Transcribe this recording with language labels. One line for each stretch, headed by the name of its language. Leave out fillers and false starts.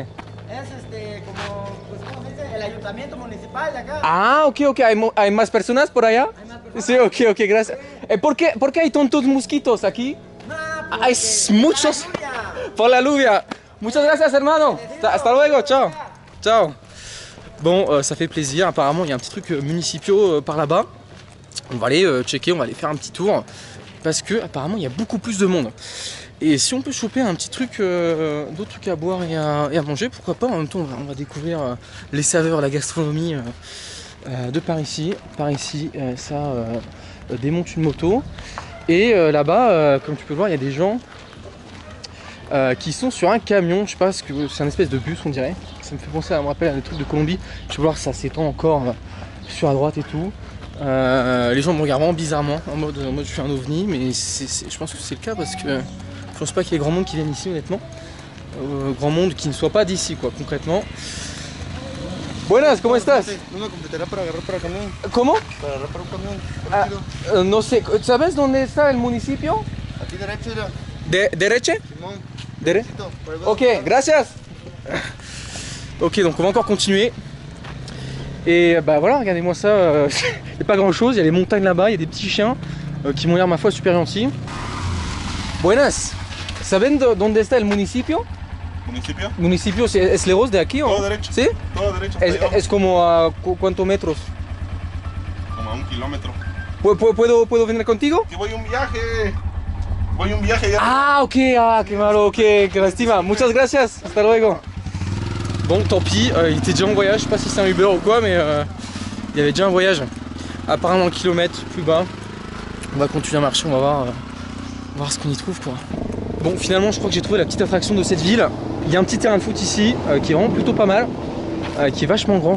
Spanish: Es como, pues, ¿cómo se dice? El ayuntamiento municipal de acá. Ah, ok. ¿Hay más personas por allá? Hay más personas. Sí, ok, gracias. ¿Por qué hay tantos mosquitos aquí? No, Hay muchos. Por la lluvia. Muchas gracias, hermano. Hasta luego, ciao. Ciao.
French: Bon, ça fait plaisir. Apparemment, il y a un petit truc municipaux par là-bas. On va aller checker, on va aller faire un petit tour. Parce que apparemment, il y a beaucoup plus de monde. Et si on peut choper un petit truc, d'autres trucs à boire et à manger, pourquoi pas. En même temps, on va découvrir les saveurs, la gastronomie de par ici. Par ici, ça démonte une moto. Et là-bas, comme tu peux le voir, il y a des gens qui sont sur un camion. Je sais pas, c'est un espèce de bus, on dirait. Ça me fait penser, me rappelle à des trucs de Colombie. Tu peux voir, ça s'étend encore sur la droite et tout. Les gens me regardent vraiment bizarrement, en mode je suis un ovni, mais je pense que c'est le cas parce que je pense pas qu'il y ait grand monde qui vienne ici honnêtement. Grand monde qui ne soit pas d'ici quoi, concrètement.
Spanish: Buenas, ¿cómo estás? Una computadora para agarrar para camión. ¿Cómo? Para agarrar para un camión. No sé, ¿sabes dónde está el municipio? Aquí derecho, mira. ¿Derecha? Simón. Derechito. Ok, gracias.
French: Ok, donc on va encore continuer. Et bah voilà, regardez-moi ça, il n'y a pas grand chose, il y a les montagnes là-bas, il y a des petits chiens qui m'ont l'air ma foi super gentils.
Spanish: Buenas, ¿saben dónde está el municipio? ¿Municipio? ¿Municipio es lejos de aquí o? Todo derecho. ¿Sí? Todo derecho. hasta allá Es como a cuántos metros. como a 1 kilómetro. ¿Puedo venir contigo? Que voy un viaje. Voy un viaje ya. Ah ok, qué malo, qué lástima. Muchas gracias, hasta luego.
French: Bon, tant pis, il était déjà en voyage, je sais pas si c'est un Uber ou quoi, mais il y avait déjà un voyage. Apparemment 1 kilomètre plus bas. On va continuer à marcher, on va voir ce qu'on y trouve quoi. Bon, finalement, je crois que j'ai trouvé la petite attraction de cette ville. Il y a un petit terrain de foot ici qui est vraiment plutôt pas mal. qui est vachement grand.